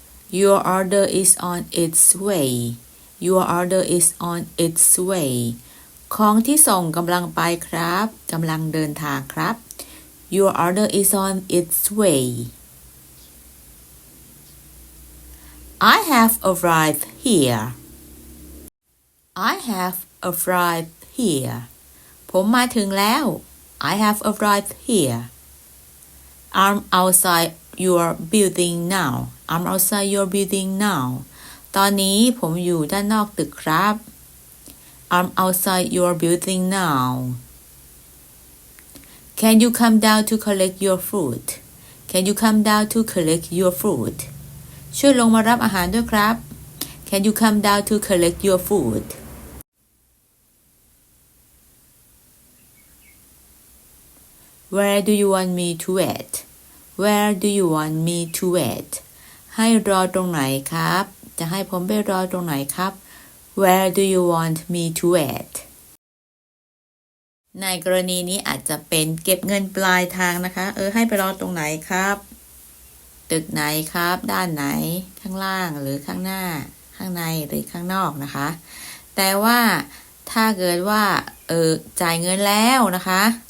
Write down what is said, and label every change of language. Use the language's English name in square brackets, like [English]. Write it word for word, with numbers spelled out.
[English] Your order is on its way. Your order is on its way.ข [Thai] ของที่ส่งกำลังไปครับกำลังเดินทางครับ [English] Your order is on its way. I have arrived here. I have arrived here. [Thai] ผมมาถึงแล้ว [English] I have arrived here. I'm outside your building now. I'm outside your building now. [Thai] ตอนนี้ผมอยู่ด้านนอกตึกครับ [English] I'm outside your building now. Can you come down to collect your food? Can you come down to collect your food? [Thai] ช่วยลงมารับอาหารด้วยครับ [English] Can you come down to collect your food? Where do you want me to wait? Where do you want me to wait? [Thai] ให้รอตรงไหนครับจะให้ผมไปรอตรงไหนครับ [English] Where do you want me to wait [Thai] ในกรณีนี้อาจจะเป็นเก็บเงินปลายทางนะคะเออให้ไปรอตรงไหนครับตึกไหนครับด้านไหนข้างล่างหรือข้างหน้าข้างในหรือข้างนอกนะคะแต่ว่าถ้าเกิดว่าเออจ่ายเงินแล้วนะคะ